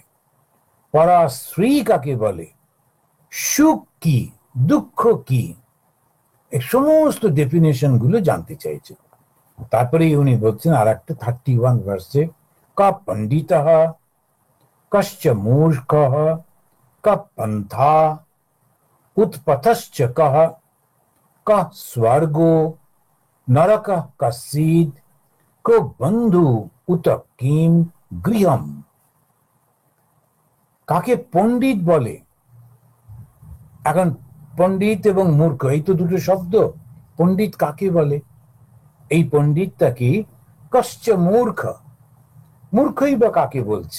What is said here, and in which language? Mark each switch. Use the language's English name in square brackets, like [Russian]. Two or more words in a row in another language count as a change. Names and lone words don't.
[Bangla] পরাশ্রী কাকে বলে? সুখ কি, দুঃখ কি, এই সমস্ত ডেফিনেশন গুলো জানতে চাইছে। তারপরে উনি বলছেন আর একটা 31 ভার্সে, [Sanskrit] কা পণ্ডিত কশ্চ মূর্খ क पंथा उत्पथश्च कः, कः स्वर्गो नरकः कस्यिद्, को बंधु उत किम गृहम। [Bangla] কাকে পণ্ডিত বলে? এখন পণ্ডিত এবং মূর্খ এই তো দুটো শব্দ। পণ্ডিত কাকে বলে? এই পণ্ডিতটা কি? [Sanskrit] কশ্চ মূর্খ, [Bangla] মূর্খই বা কাকে বলছে?